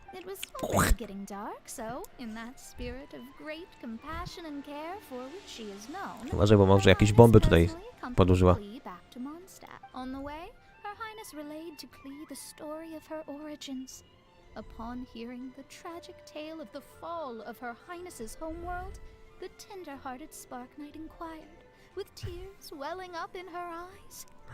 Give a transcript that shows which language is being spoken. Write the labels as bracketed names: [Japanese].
[English] It was already getting dark, so in that spirit of great compassion and care for which she is known, [Polish] Uważaj, bo może jakieś bomby tutaj podłożyła. [English] back to Mondstadt. On the way, Her Highness relayed to Klee the story of her origins. Upon hearing the tragic tale of the fall of Her Highness's homeworld, the tender-hearted Spark Knight inquired, with tears welling up in her eyes.